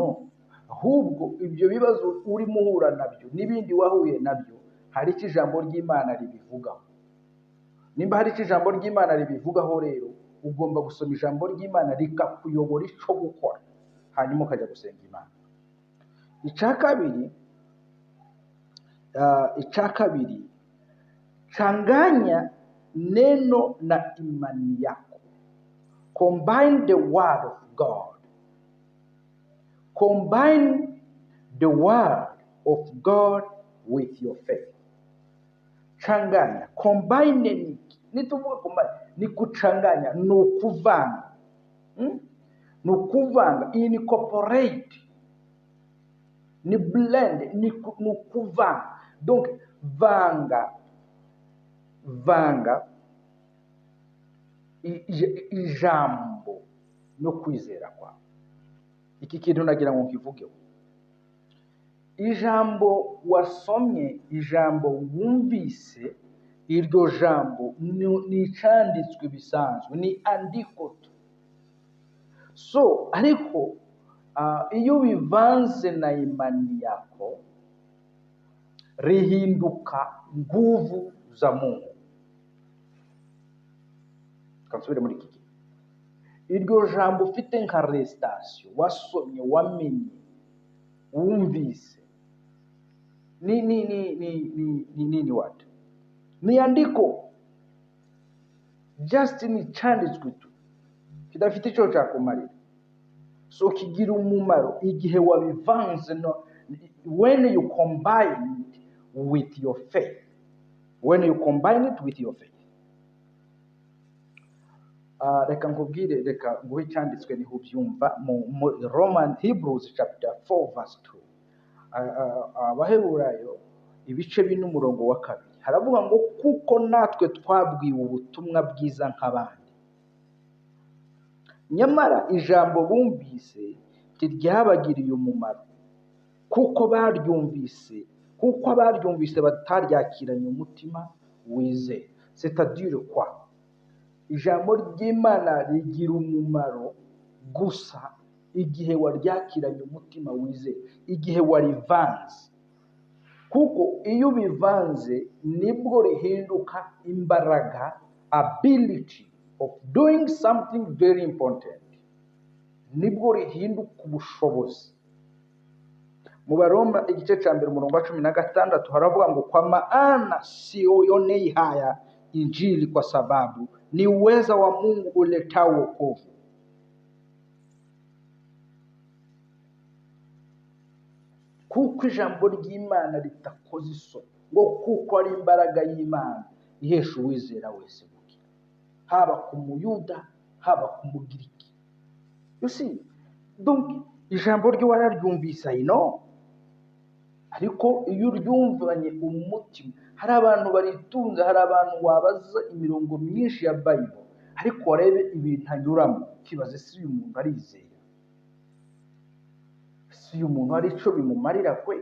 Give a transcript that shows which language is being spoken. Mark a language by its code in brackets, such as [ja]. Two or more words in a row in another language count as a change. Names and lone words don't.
[rw] Ahubwo ibyo bibazo urimo uhura nabyo n'ibindi wahuye nabyo, hari icyo ijambo ry'Imana ribivugaho. Nimba hari icyo ijambo ry'Imana ribivugaho rero, ugomba gusoma ijambo ry'Imana rikakuyobora icyo gukora, hanyuma ukajya gusenga Imana. Icya kabiri, [sw] changanya neno na imani yako. [en] Combine the word of God. Combine the word of God with your faith. [rw] Changanya, combine nituvuga combine [sw] ni kuchanganya, [rw] ni ukuvanga. Ni ukuvanga, incorporate, ni blend, ni ukuvanga. Donc vanga ijambo no kwizera kwawe. Iki kintu nagira ngo nkivugeho. Ijambo wasomye, ijambo wumvise, iryo jambo ni icanditswe bisanzwe, ni andiko. So ariko iyo bivanze [sw] na imani yako, [rw] rihinduka [sw] nguvu za Mungu. [rw] Kansubire muri iki. Iryo jambo ufite nka restation, wasomye, wamenye, wumvise, ni what? Ni andiko. Just ni cyanditswe tu, kidafite icyo cyakumarira. So kigira umumaro igihe wabivanze, no, [en] when you combine it with your faith. When you combine it with your faith. [rw] Reka nkubwire, reka nguhe cyanditswe niho ubyumva mu [en] Hebrews chapter 4 verse 2. [rw] Abaheburayo ibice 4 umurongo wa 2 haravuga ngo kuko natwe twabwiwe ubutumwa bwiza nk'abandi, nyamara ijambo bumvise ntiryabagiriye umumaro, kuko abaryumvise bataryakiranye umutima wizeye. [fr] C'est-à-dire quoi? [rw] Ijambo ry'Imana rigira umumaro gusa igihe waryakiranye umutima wizeye, igihe warivanze. Kuko iyo bivanze nibwo rihinduka imbaraga, [en] ability of doing something very important. [rw] Nibwo rihinduka ubushobozi. Mu Baroma igice cya 1 umurongo wa 16 haravuga ngo [sw] kwa maana sionei haya injili kwa sababu ni uweza wa Mungu uletao wokovu. [rw] Kuko ijambo ry'Imana ritakoze isoni, ngo kuko ari imbaraga y'Imana ihesha uwizera wese gukira, haba ku Muyuda haba ku Mugiriki. [en] You see, [rw] donc ijambo ryo wararyumvise ino, ariko iyo uryumvanye umutima. Hari abantu baritunze, hari abantu wabaza imirongo myinshi ya Bible, ariko warebe ibintu anyuramo kibaze si uyu muntu arizera, si uyu muntu hari icyo bimumarira kwe.